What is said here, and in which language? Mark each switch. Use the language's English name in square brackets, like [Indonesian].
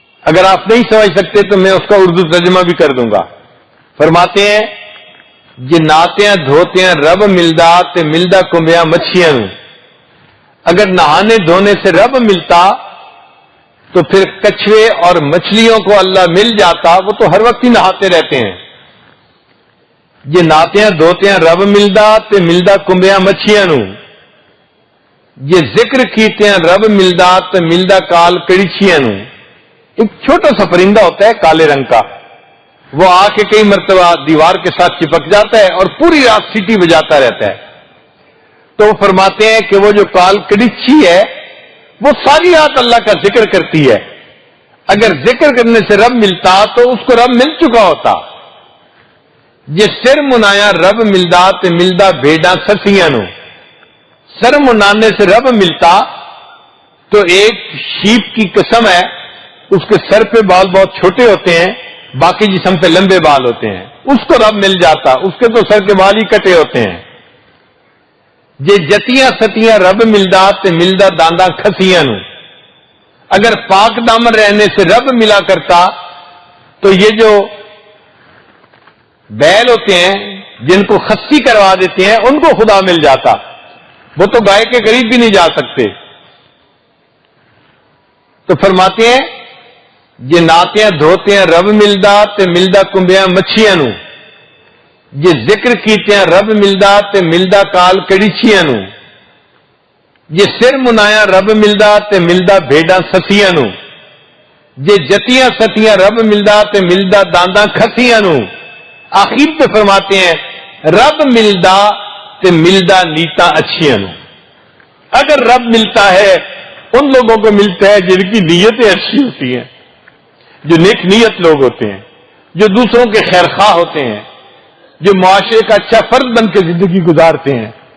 [Urdu] اگر آپ نہیں سمجھ سکتے تو میں اس کا اردو ترجمہ بھی کر دوں گا۔ فرماتے ہیں [Punjabi] جے نہاتیاں دھوتیاں رب ملدا تے ملدا کمبیاں مچھیاں نوں، [Urdu] اگر نہانے دھونے سے رب ملتا تو پھر کچھوے اور مچھلیوں کو اللہ مل جاتا، وہ تو ہر وقت ہی نہاتے رہتے ہیں. [Punjabi] یہ نہاتے ہیں دھوتے ہیں رب ملدا تے ملدا کنبیاں مچھیاں نو. یہ ذکر کیتے ہیں رب ملدا تے ملدا کال کڑیچیاں نو. [Urdu] ایک چھوٹا سا پرندہ ہوتا ہے کالے رنگ کا، وہ آ کے کئی مرتبہ دیوار کے ساتھ چپک جاتا ہے اور پوری رات سیٹی بجاتا رہتا ہے. تو وہ فرماتے ہیں کہ وہ جو کال کڑیچی ہے وہ ساری رات اللہ کا ذکر کرتی ہے. اگر ذکر کرنے سے رب ملتا تو اس کو رب مل چکا ہوتا. [Punjabi] یہ سر منایا رب ملدا تے ملدا بھیڑاں سسیاں نو. [Urdu] سر منانے سے رب ملتا تو ایک شیپ کی قسم ہے، اس کے سر پہ بال بہت چھوٹے ہوتے ہیں، باقی جسم پہ لمبے بال ہوتے ہیں، اس کو رب مل جاتا. اس کے تو سر کے بال ہی کٹے ہوتے ہیں. [Punjabi] یہ جتیاں ستیاں رب ملدا تے ملدا دانداں کھسیاں نو. [Urdu] اگر پاک دامن رہنے سے رب ملا کرتا تو یہ جو بیل ہوتے ہیں جن کو خصی کروا دیتے ہیں ان کو خدا مل جاتا. وہ تو گائے کے قریب بھی نہیں جا سکتے. تو فرماتے ہیں [Punjabi] یہ ناتے ہیں دھوتے ہیں رب ملدا تے ملدا کنبیاں مچھیاں نو. یہ ذکر کیتے ہیں رب ملدا تے ملدا کال کڑیچیاں نو. یہ سر منایا رب ملدا تے ملدا بھیڑاں سسیاں نو. یہ جتیاں ستیاں رب ملدا تے ملدا دانداں کھسیاں نو. [Urdu] آخر پہ فرماتے ہیں [Punjabi] رب ملدا تے ملدا نیتاں اچھیاں نو. [Urdu] اگر رب ملتا ہے ان لوگوں کو ملتا ہے جن کی نیتیں اچھی ہوتی ہیں، جو نیک نیت لوگ ہوتے ہیں، جو دوسروں کے خیر خواہ ہوتے ہیں، جو معاشرے کا اچھا فرد بن کے زندگی گزارتے ہیں.